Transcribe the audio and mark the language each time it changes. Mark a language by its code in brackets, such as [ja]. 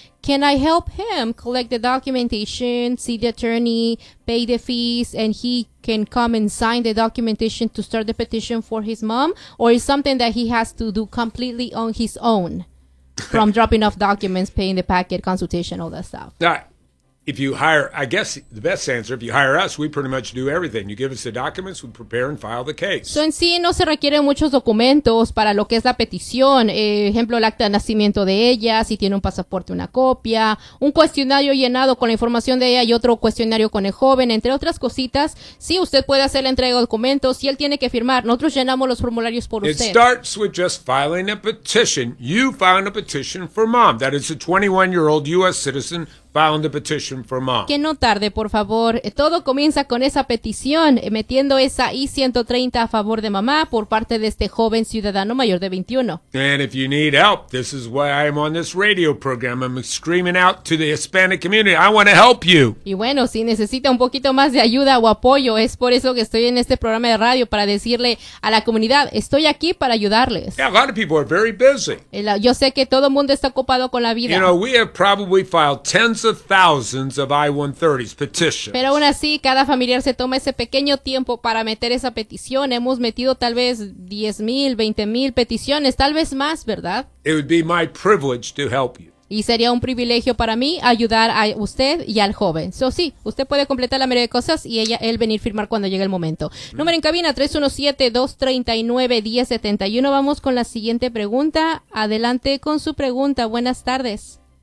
[en] Can I help him collect the documentation, see the attorney, pay the fees, and he can come and sign the documentation to start the petition for his mom? Or is something that he has to do completely on his own? From dropping off documents, paying the packet, consultation, all that stuff. All right. If you hire, I guess the best answer, if you hire us, we pretty much do everything. You give us the documents, we prepare and file the case. [es] So, en sí, no se requieren muchos documentos para lo que es la petición. Ejemplo, el acta de nacimiento de ella, si tiene un pasaporte, una copia, un cuestionario llenado con la información de ella y otro cuestionario con el joven, entre otras cositas. Sí, usted puede hacer la entrega de documentos y él tiene que firmar. Nosotros llenamos los formularios por [en] it [es] usted. [en] It starts with just filing a petition. You filed a petition for mom. That is a 21-year-old U.S. citizen filing the petition for mom. [es] Que no tarde, por favor. Todo comienza con esa petición, metiendo esa I-130 a favor de mamá por parte de este joven ciudadano mayor de 21. [en] And if you need help, this is why I'm on this radio program. I'm screaming out to the Hispanic community. I want to help you. [es] Y bueno, si necesita un poquito más de ayuda o apoyo, es por eso que estoy en este programa de radio, para decirle a la comunidad, estoy aquí para ayudarles. [en] Yeah, a lot of people are very busy. [es] Yo sé que todo mundo está ocupado con la vida. [en] You know, we have probably filed tens of thousands of I-130s petitions. [es] Pero aún así, cada familiar se toma ese pequeño tiempo para meter esa petición. Hemos metido tal vez 10,000, 20,000 peticiones, tal vez más, ¿verdad? [en] It would be my privilege to help you. [es] Y sería un privilegio para mí ayudar a usted y al joven. So, sí, usted puede completar la mayoría de cosas y él venir a firmar cuando llegue el momento. Mm-hmm. Número en cabina, 317-239-1071. Vamos con la siguiente pregunta. Adelante con su pregunta. Buenas tardes.